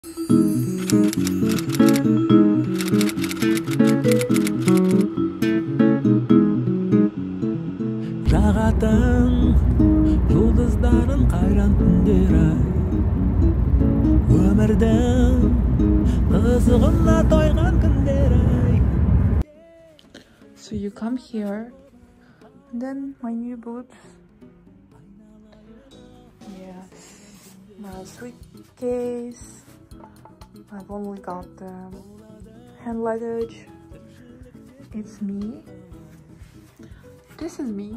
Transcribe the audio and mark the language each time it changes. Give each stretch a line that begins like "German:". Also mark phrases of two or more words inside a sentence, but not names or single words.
Kazakh: Жағатын жұлдыздарын қайран түндер ай, өмірдің қызығына тойған күндер ай.
English: So you come here, and then my new boots. Yes, my suitcase. I've only got hand luggage. It's me. This is me.